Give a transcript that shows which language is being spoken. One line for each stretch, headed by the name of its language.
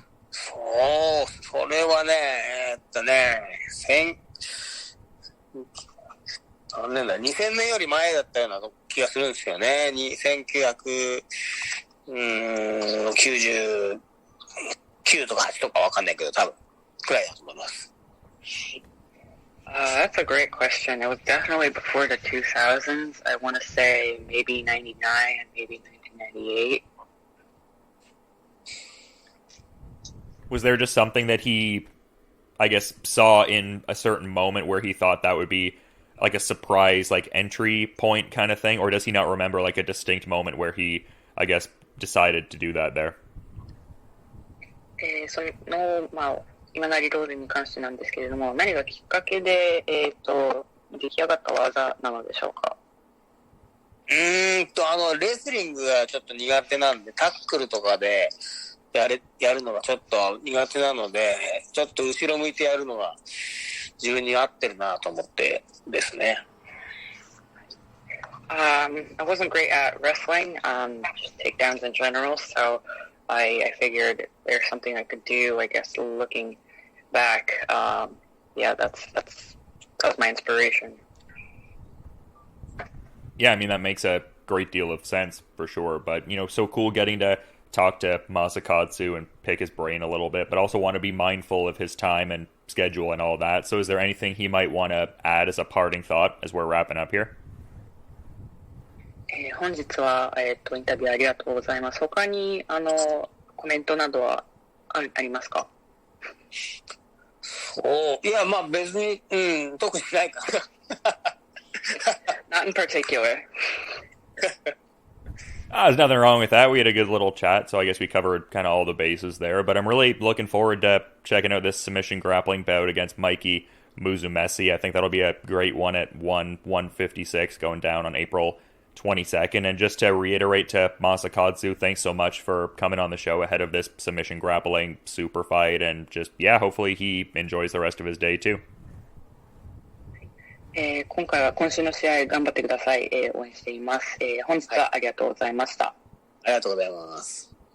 Japanese: それはね、何年だ、2000年より前だったような気がするんですよね。 1999とか8とかわかんないけど、多分くらいだと思います。
English: That's a great question. It was definitely before the 2000s. I want to say maybe 99 and maybe 1998. Was there just something that he, I guess, saw in a certain moment where he thought that would be like a surprise, entry point kind of thing? Or does he not remember, a distinct moment where he, I guess, decided to do that there?
Japanese: その、今なりロールに関してなんですけれども、何がきっかけで、出来上がった技なのでしょうか？レスリングがちょっと苦手なんで、タックルとかでやるのがちょっと苦手なので、ちょっと後ろ向いてやるのが自分に合ってるなと思ってですね。
English: I wasn't great at wrestling, just takedowns in general, so I figured there's something I could do. I guess looking back, that was my inspiration. Yeah, I mean that makes a great deal of sense for sure. But so cool getting to talk to Masakazu and pick his brain a little bit, but also want to be mindful of his time and schedule and all that. So, is there anything he might want to add as a parting thought as we're wrapping up here?
Japanese: 本日は、インタビューありがとうございます。他にコメントなどはありますか？いや、別に、特にないか
English: な。Not in particular. There's nothing wrong with that. We had a good little chat, so I guess we covered kind of all the bases there. But I'm really looking forward to checking out this submission grappling bout against Mikey Musumeci. I think that'll be a great one at 156 going down on April 22nd. And just to reiterate to Masakazu, thanks so much for coming on the show ahead of this submission grappling super fight. And just, hopefully he enjoys the rest of his day too.
Japanese: 今週の試合頑張ってください。応援しています。本日はありがとうございました。ありがとうございます。